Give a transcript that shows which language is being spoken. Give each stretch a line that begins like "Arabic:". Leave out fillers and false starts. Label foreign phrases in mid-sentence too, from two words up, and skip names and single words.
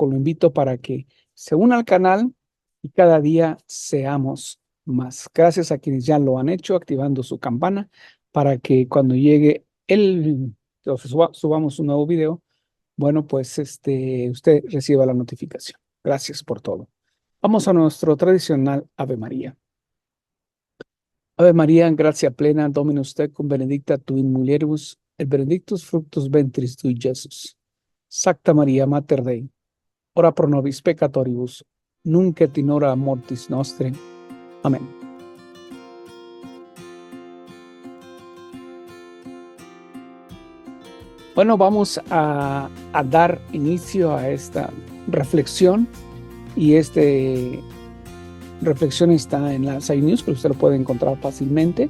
Spanish: Lo invito para que se una al canal y cada día seamos más. Gracias a quienes ya lo han hecho, activando su campana para que cuando llegue subamos un nuevo video, bueno, pues usted reciba la notificación. Gracias por todo. Vamos a nuestro tradicional Ave María.
Latin: Ave María, gracia plena, Dominus tecum, benedicta tu in mulieribus, et benedictus fructus ventris tui, Iesus. Sacta Maria, Mater Dei, ora pro nobis peccatoribus, nunc et in hora mortis nostre.
Spanish: Amén. Bueno, vamos a dar inicio a esta reflexión y reflexión está en la Side News, que usted lo puede encontrar fácilmente.